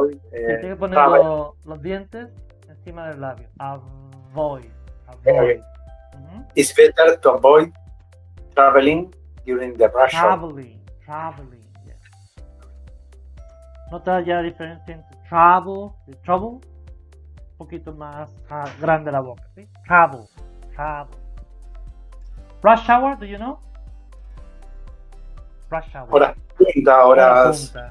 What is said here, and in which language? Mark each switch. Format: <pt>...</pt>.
<es>Tienes que poner los dientes encima del labio.</es> <en>Avoid. Okay. It's better to avoid traveling during the rush hour. Traveling, yes.</en> <es>¿Nota ya la diferencia entre travel y trouble? Un poquito más grande la boca, ¿sí?</es> <en>Travel. Rush hour, do you know? Rush hour.</en> <es>Horas punta, horas.</es>